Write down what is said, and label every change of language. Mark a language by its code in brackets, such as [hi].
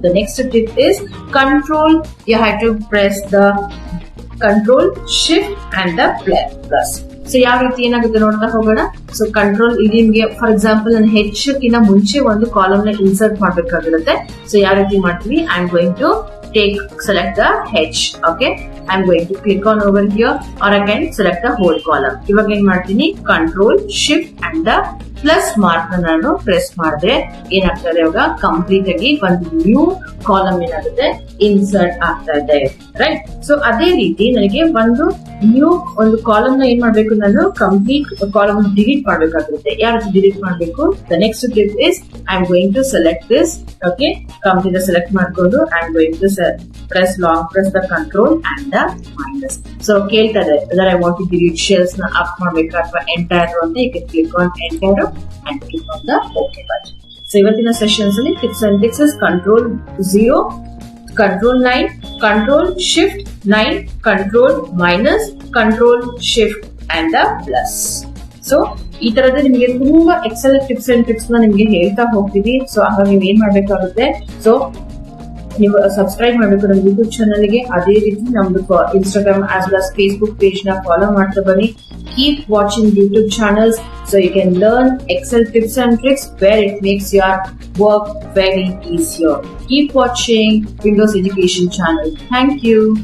[en] The next tip is control, you have to press the control shift and the plus. [kn] So ಯಾವ ರೀತಿ ಏನಾಗುತ್ತೆ ನೋಡ್ತಾ ಹೋಗೋಣ. So control ಇಲ್ಲಿ ನಿಮ್ಗೆ ಫಾರ್ ಎಕ್ಸಾಂಪಲ್ ನಾನು ಹೆಚ್ಚಕ್ಕಿಂತ ಮುಂಚೆ ಒಂದು ಕಾಲಮ್ ನ ಇನ್ಸರ್ಟ್ ಮಾಡ್ಬೇಕಾಗಿರುತ್ತೆ. ಸೊ ಯಾವ ರೀತಿ ಮಾಡ್ತೀವಿ, [en] I am going to select the H. Okay, I am going to click on over here, or I can select the whole column. [kn] ಇವಾಗ ಏನ್ ಮಾಡ್ತೀನಿ, [en] control shift and the plus mark [kn] ನಾನು press ಮಾಡಿದ್ರೆ ಏನಾಗ್ತದೆ, ಇವಾಗ ಕಂಪ್ಲೀಟ್ ಆಗಿ ಒಂದು new column ಏನಾಗುತ್ತೆ ಇನ್ಸರ್ಟ್ ಆಗ್ತಾ ಇದೆ, ರೈಟ್. ಸೊ ಅದೇ ರೀತಿ ನನಗೆ ಒಂದು ಕಾಲಮ್ ನ ಏನ್ ಮಾಡ್ಬೇಕು, ನಾನು ಕಂಪ್ಲೀಟ್ ಕಾಲಮ್ ಡಿಲೀಟ್ ಮಾಡ್ಬೇಕಾಗುತ್ತೆ. ಯಾವ ರೀತಿ ಡಿಲೀಟ್ ಮಾಡ್ಬೇಕು, [en] The next tip is I am going to select this. [kn] Okay, complete select ಮಾಡ್ಕೊಂಡು [en] I am going to press the control and the minus. So [kn] ಕೇಳ್ತದೆ [en] whether I want to delete shells [kn] ನ up ಮಾಡ್ಬೇಕಾ ಅಥವಾ entire ಅಂತ, [en] you can click on entire and click on the OK button. So [kn] ಇವತ್ತಿನ sessions ಅಲ್ಲಿ [en] tips and tricks is control 0, control 9 control shift 9, control minus, control shift and the plus. [kn] So ಈ ತರದ ನಿಮಗೆ ತುಂಬಾ Excel tips and tricks ನ ನಿಮ್ಗೆ ಹೇಳ್ತಾ ಹೋಗ್ತೀವಿ. ಸೊ ಆಗ ನೀವು ಏನ್ ಮಾಡ್ಬೇಕಾಗುತ್ತೆ, ಸೊ ನೀವು ಸಬ್ಸ್ಕ್ರೈಬ್ ಮಾಡಬೇಕು ನಮ್ಮ ಯೂಟ್ಯೂಬ್ ಚಾನಲ್ ಗೆ. ಅದೇ ರೀತಿ ನಮ್ದು Instagram as well as Facebook page ನ ಫಾಲೋ ಮಾಡ್ತಾ ಬನ್ನಿ. [en] Keep watching YouTube channels so you can learn Excel tips and tricks where it makes your work very easier. Keep watching Windows Education channel. Thank you.